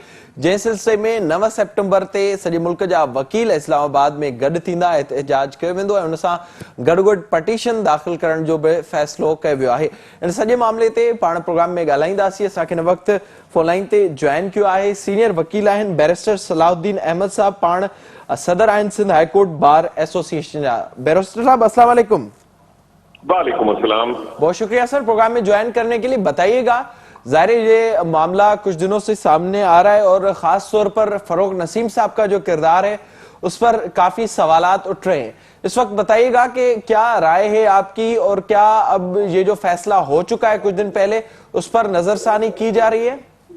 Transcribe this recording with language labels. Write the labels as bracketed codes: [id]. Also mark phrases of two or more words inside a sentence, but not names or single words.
[sd] जंहिं सिलसिले में 9 सेप्टेम्बर ते सॼे मुल्क जा वकील इस्लामाबाद में गॾु थींदा, एहतजाज कयो वेंदो ऐं उन सां गॾोगॾु पटिशन दाख़िल करण जो बि फ़ैसिलो कयो वियो आहे। इन सॼे मामले ते पाण प्रोग्राम में ॻाल्हाईंदासीं। असांखे हिन वक़्तु [en] phone line [sd] ते जॉइन कयो आहे सीनियर वकील आहिनि बैरिस्टर सलाहुद्दीन अहमद साहब, पाण सदर आहिनि सिंध हाई कोर्ट बार एसोसिएशन जा। [ur] بیرسٹر صاحب [ar] السلام عليكم. وعليكم السلام. [ur] بہت شکریہ سر پروگرام میں جوائن کرنے کے لیے۔ بتائیے گا، ظاہر یہ معاملہ کچھ دنوں سے سامنے آ رہا ہے اور خاص طور پر فروغ نسیم صاحب کا جو کردار ہے اس پر کافی سوالات اٹھ رہے ہیں. اس وقت بتائیے گا کہ کیا رائے ہے آپ کی اور کیا اب یہ جو فیصلہ ہو چکا ہے کچھ دن پہلے اس پر نظرثانی کی جا رہی ہے?